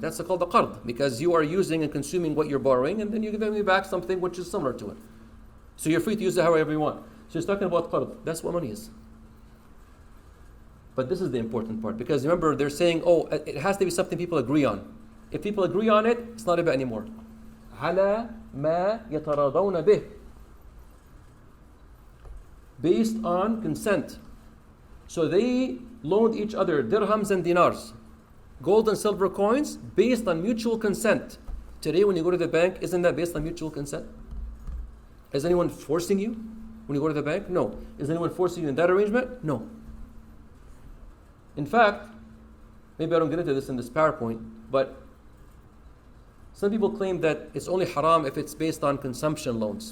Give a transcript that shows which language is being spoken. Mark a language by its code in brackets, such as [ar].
[en] That's called the qard, because you are using and consuming what you're borrowing, and then you're giving me back something which is similar to it. So you're free to use it however you want. So he's talking about qard. That's what money is. But this is the important part, because remember they're saying, oh, it has to be something people agree on. If people agree on it, it's not riba anymore. [ar] على ما يتراضون به, [en] based on consent. So they loaned each other dirhams and dinars, gold and silver coins, based on mutual consent. Today when you go to the bank, isn't that based on mutual consent? Is anyone forcing you when you go to the bank? No. Is anyone forcing you in that arrangement? No. In fact, maybe I don't get into this in this PowerPoint, but some people claim that it's only haram if it's based on consumption loans.